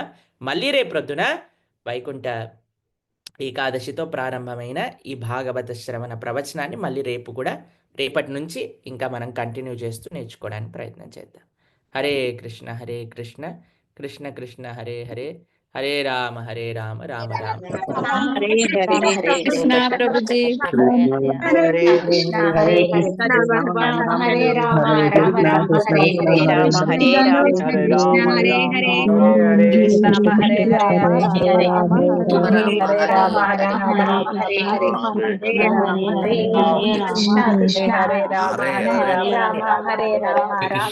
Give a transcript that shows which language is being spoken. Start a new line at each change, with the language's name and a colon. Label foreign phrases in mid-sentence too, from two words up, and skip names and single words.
Telugu: మళ్ళీ రేపు ప్రొద్దున వైకుంఠ ఏకాదశితో ప్రారంభమైన ఈ భాగవత శ్రవణ ప్రవచనాన్ని మళ్ళీ రేపటి నుంచి ఇంకా మనం కంటిన్యూ చేస్తూ నేర్చుకోవడానికి ప్రయత్నం చేద్దాం.
Sanskrit: హరే కృష్ణ కృష్ణ కృష్ణ హరే హరే, హరే రామ రామ రామ హరే కృష్ణ ప్రభుజీ. హరే కృష్ణ హరే కృష్ణ హరే రామ రామ రామ హరే హరే రామ హరే రామ కృష్ణ హరే హరే రామ హరే రామ హరే రామ రామ రామ హరే హరే హరే రామ హరే కృష్ణ కృష్ణ హరే రామ రామ హరే రామ రామ